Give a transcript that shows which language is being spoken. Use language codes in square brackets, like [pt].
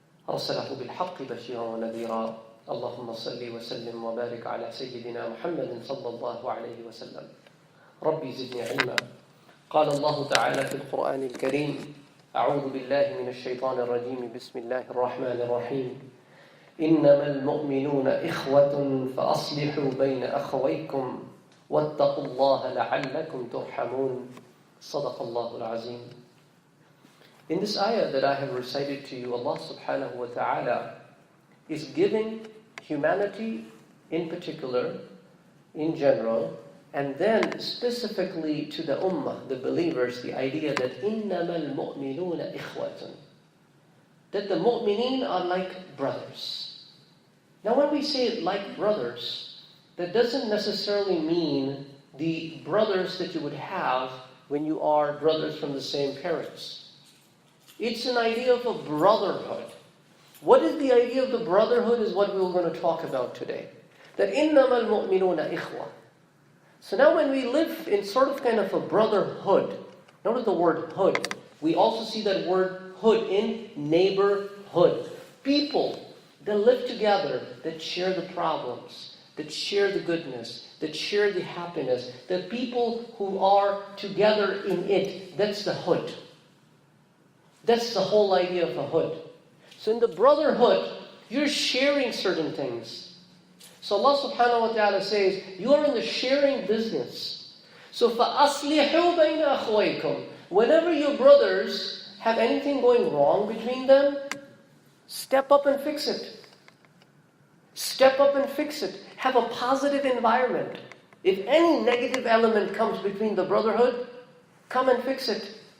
[ar] أرسله بالحق بشيرا ونذيرا اللهم صل وسلم وبارك على سيدنا محمد صلى الله عليه وسلم ربي زدني علما قال الله تعالى في القرآن الكريم أعوذ بالله من الشيطان الرجيم بسم الله الرحمن الرحيم إنما المؤمنون إخوة فأصلحوا بين أخويكم واتقوا الله لعلكم ترحمون صدق الله العظيم. [en] In this ayah that I have recited to you, Allah subhanahu wa ta'ala is giving humanity in particular, in general, and then specifically to the ummah, the believers, the idea that [ar] إِنَّمَا الْمُؤْمِنُونَ إِخْوَةٌ, [en] that the mu'mineen are like brothers. Now when we say like brothers, that doesn't necessarily mean the brothers that you would have when you are brothers from the same parents. It's an idea of a brotherhood. What is the idea of the brotherhood is what we're going to talk about today. That [ar] إِنَّمَا الْمُؤْمِنُونَ إِخْوَةٌ. [en] So now when we live in sort of kind of a brotherhood, notice the word hood. We also see that word hood in neighborhood. People that live together, that share the problems, that share the goodness, that share the happiness, the people who are together in it, that's the hood. That's the whole idea of a hood. So in the brotherhood, you're sharing certain things. So Allah subhanahu wa ta'ala says, you are in the sharing business. So [ar] فَأَصْلِحُوا بَيْنَ أَخْوَيْكُمْ. [en] Whenever your brothers have anything going wrong between them, step up and fix it. Step up and fix it. Have a positive environment. If any negative element comes between the brotherhood, come and fix it.